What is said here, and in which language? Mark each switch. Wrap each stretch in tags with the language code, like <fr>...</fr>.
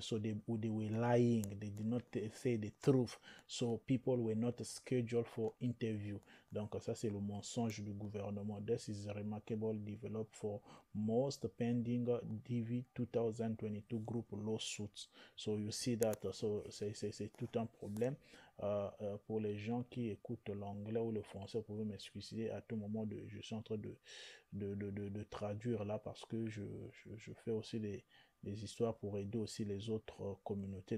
<en>So they were lying, they did not say the truth, so people were not scheduled for interview.</en> <fr>Donc ça c'est le mensonge du gouvernement.</fr> <en>This is a remarkable development for most pending DV 2022 group lawsuits. So you see that, so</en> <fr>c'est tout un problème. Pour les gens qui écoutent l'anglais ou le français, vous pouvez m'excuser à tout moment. Je suis en train de traduire là parce que je fais aussi des histoires pour aider aussi les autres communautés.</fr>